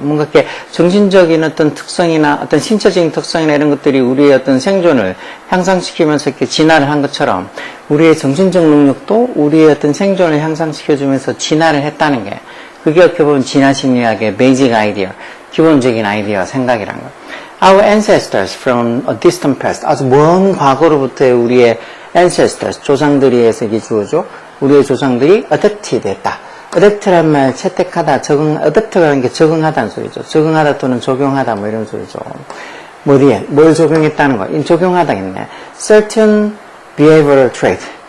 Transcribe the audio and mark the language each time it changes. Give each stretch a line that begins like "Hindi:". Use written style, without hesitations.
Korean: 뭔가 이렇게 정신적인 어떤 특성이나 어떤 신체적인 특성이나 이런 것들이 우리의 어떤 생존을 향상시키면서 이렇게 진화를 한 것처럼 우리의 정신적 능력도 우리의 어떤 생존을 향상시켜주면서 진화를 했다는 게 그게 어떻게 보면 진화 심리학의 베이직 아이디어, 기본적인 아이디어, 생각이란 거.
English: Our ancestors from a distant past.
Korean: 아주 먼 과거로부터의 우리의 ancestors, 조상들이 해서 이게 주어져. 우리의 조상들이 adapted 했다. adapt란 말, 채택하다, adapt라는 게 적응하다는 소리죠. 적응하다 또는 적용하다, 뭐 이런 소리죠. 어디에? 뭘 적용했다는 거? 적용하다겠네.
English: certain behavioral trait.